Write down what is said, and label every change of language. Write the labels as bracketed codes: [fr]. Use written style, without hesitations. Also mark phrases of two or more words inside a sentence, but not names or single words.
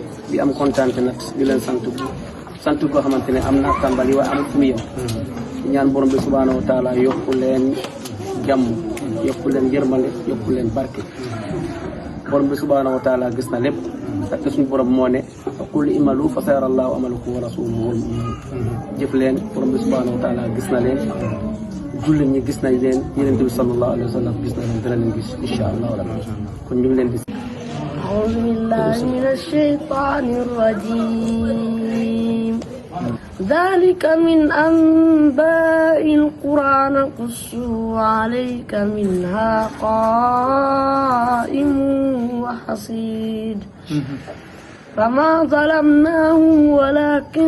[wo] di am kontaan nag di leen sant koo xamante ne am na tàmbali waaye amul fu mu yem ñaan borom bi [ar] سبحانه وتعالى [wo] yokku leen jàmm yokku leen yërmande yokku leen barke borom bi [ar] سبحانه وتعالى [wo] gis na lépp [fr] parce que [wo] suñu borom moo ne [ar] قل اعملوا فسيرى الله عملكم ورسوله والمؤمنون [wo] jëf leen borom bi [ar] سبحانه وتعالى [wo] gis na leen jullit ñi gis nañ leen yonent bi [ar] صلى الله عليه وسلم [wo] gis na leen dana leen gis [ar] إن شاء الله [wo] kon ñu ngi leen di [ar] أعوذ بالله من الشيطان الرجيم ذلك من أنباء القرى نقصه عليك منها قائم وحصيد فما ظلمناهم ولكن